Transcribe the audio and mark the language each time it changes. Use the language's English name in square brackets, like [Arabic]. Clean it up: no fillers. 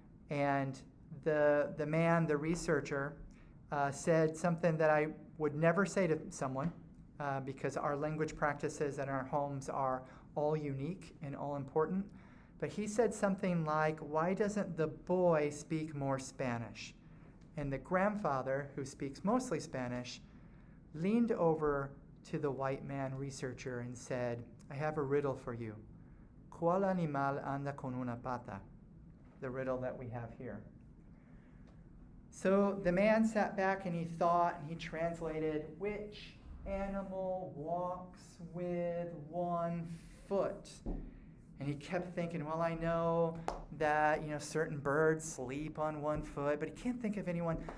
[English] And the man, the researcher, said something that I would never say to someone because our language practices in our homes are all unique and all important. But he said something like, "Why doesn't the boy speak more Spanish?" And the grandfather, who speaks mostly Spanish, leaned over to the white man researcher and said, "I have a riddle for you. [Spanish] ¿Cuál animal anda con una pata?" [English] The riddle that we have here. So the man sat back and he thought, and he translated, which animal walks with one foot? And he kept thinking, well, I know that, certain birds sleep on one foot, but he can't think of anyone.